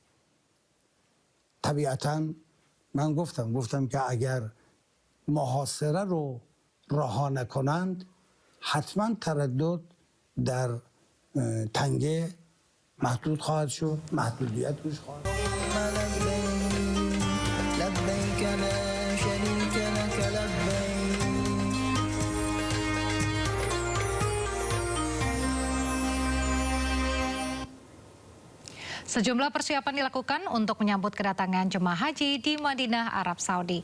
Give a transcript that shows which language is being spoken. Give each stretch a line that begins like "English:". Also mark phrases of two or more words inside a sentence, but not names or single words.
Persian: طبیعتاً من گفتم که اگر محاصره رو رها نکنند، حتما تردد در تنگه محدود خواهد شد، محدودیت روش خواهد شد.
Indonesian: Sejumlah persiapan dilakukan untuk menyambut kedatangan jemaah haji di Madinah, Arab Saudi.